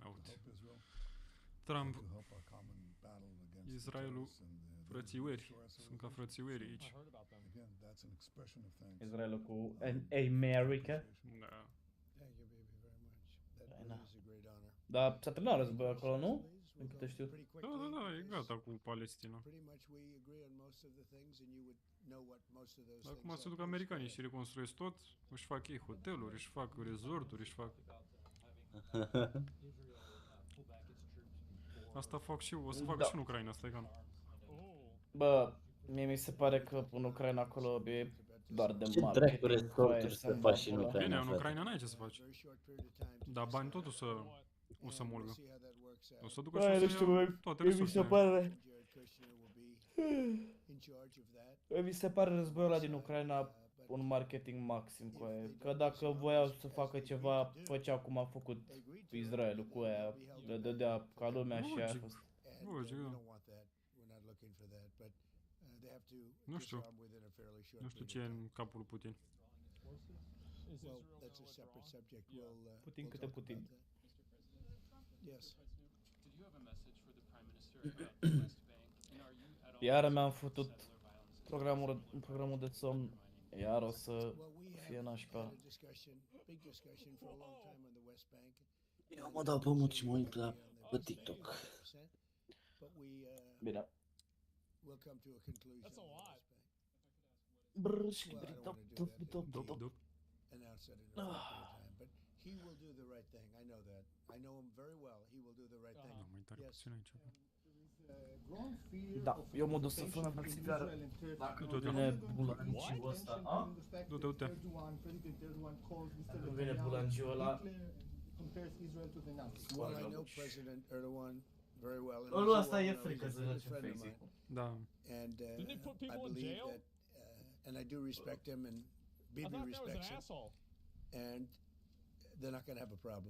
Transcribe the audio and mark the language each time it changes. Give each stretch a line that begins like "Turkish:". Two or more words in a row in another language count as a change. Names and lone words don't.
Romanian: Aud.
English: help Israel, Trump, to help our common battle against
Romanian: Israelul,
English: the terrorists and the
Romanian: frățiueri.
English: destroy our
Romanian: Sunt ca
English: civilization.
Romanian: frățiueri
English: I
Romanian: aici.
English: heard about them. Again, that's an expression of thanks.
Romanian: Israelul cu um, America.
English: appreciation.
Romanian: Da.
English: Thank you, baby, very much. That I really know. is a great honor.
Romanian: Dar s-a terminat războiul acolo, nu?
English: we'll
Romanian: câte
English: go
Romanian: știu.
English: pretty
Romanian: Da,
English: quickly.
Romanian: da, da, e
English: because
Romanian: gata cu Palestina.
English: Pretty much we agree on most of the things, and you would know what most of those
Romanian: Acum
English: things
Romanian: se duc
English: are.
Romanian: americanii și reconstruiesc tot, își fac ei hoteluri, își fac resorturi, își fac... Asta fac și eu, o să fac Da. și în Ucraina, stai ca nu. Bă, mie mi se pare că în Ucraina acolo e doar de Ce dracu marketing. resorturi să să-mi faci în va pula. Ucraina? Bine, în frate. Ucraina n-ai ce să faci.
English: Very short period of time to
Romanian: Dar
English: test
Romanian: bani
English: it out,
Romanian: tot o să
English: and we'll
Romanian: mulgă.
English: see how that works
Romanian: O
English: out.
Romanian: să ducă Bă, și nu o să știu, ia bă, toate mie mi se resursele. pare...
English: Jared Kushner will be in charge of that.
Romanian: Mi se pare războiul ăla din Ucraina un marketing maxim cu aia. Că dacă voiau să facă ceva, făceau cum a făcut Israelul cu aia. Le dădea ca lumea și aia a Logic. fost.
English: And
Romanian: Logic,
English: we
Romanian: da.
English: don't want that. We're not looking for that, but they have to
Romanian: Nu știu.
English: disarm within a fairly short
Romanian: Nu știu
English: period
Romanian: ce e
English: of time.
Romanian: în capul lui Putin.
English: Is Well, Israel that's a gonna separate withdraw? subject. Yeah. We'll
Romanian: Putin
English: we'll
Romanian: câte
English: talk
Romanian: Putin.
English: about that. Yes. Did you have a message for the Prime Minister about the West Bank? And are you at all
Romanian: Iar mi-am făcut
English: settler violence in
Romanian: programul de somn. Iar o să
English: Well, we
Romanian: fie
English: have
Romanian: nașpa.
English: had a discussion, big discussion for a long time on the West Bank.
Romanian: Eu mă dau pe mut și mă uit la pe TikTok.
English: But we
Romanian: Bine.
English: will come to a conclusion. That's a on the lot. West Bank. Brrrși, Well, I don't top, wanna do top, that. top, Dop, top. dop. Announce that in a short period of time. But he will do the right thing. I know that. I know him very well. He will do the right thing.
Romanian: Da, mai tare
English: Yes.
Romanian: puțin aici. Da, eu mă duc să fumă pe țigară. Dacă nu Du-te. vine bulangiul ăsta, a? Du-te, du-te. Dacă vine bulangiul ăla,
English: Well, I know President Erdogan very well. and
Romanian: ăla
English: as
Romanian: asta
English: you
Romanian: e
English: all know,
Romanian: frică
English: he's a
Romanian: să
English: good
Romanian: joace
English: friend of
Romanian: Faceit.
English: mine.
Romanian: Da.
English: And Didn't they put I people in believe jail? that, and I do respect him, and I Bibi thought that was respects an him, asshole. and they're not going to have a problem.